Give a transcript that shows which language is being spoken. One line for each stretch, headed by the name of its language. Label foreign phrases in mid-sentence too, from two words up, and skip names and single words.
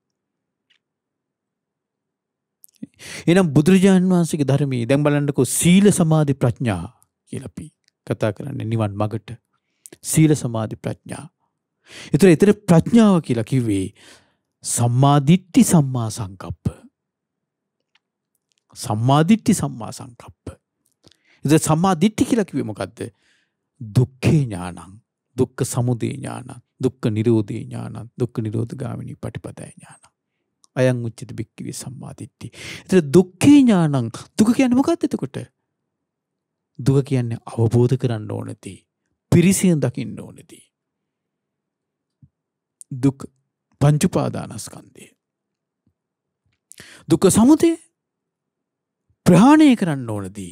Sinhala: එහෙනම් බුදුරජාණන් වහන්සේගේ ධර්මයේ දැන් බලන්නකෝ සීල සමාධි ප්‍රඥා කියලා අපි කතා කරන්නේ නිවන් මගට. සීල සමාධි ප්‍රඥා. ඒතර ප්‍රඥාව කියලා කිව්වේ සම්මා දිට්ඨි සම්මා සංකප්ප. සම්මා දිට්ඨි සම්මා සංකප්ප. ඒතර සම්මා දිට්ඨි කියලා කිව්වේ මොකද්ද?
Pali: දුක්ඛේ ඥානං, දුක්ඛ සමුදය ඥානං, දුක්ඛ නිරෝධේ ඥානං, දුක්ඛ නිරෝධ ගාමිනී පටිපදාය ඥානං. අයං උච්චති බික්ඛවේ සම්මා දිට්ඨි.
Sinhala: ඒතර
Pali: දුක්ඛේ ඥානං,
Sinhala: දුක කියන්නේ මොකක්ද එතකොට? දුක කියන්නේ අවබෝධ කරන්න ඕනදී, පිරිසිදු දකින්න ඕනදී. දුක් පංච උපාදානස්කන්ධය. දුක්ඛ සමුදය ප්‍රහාණය කරන්න ඕනදී.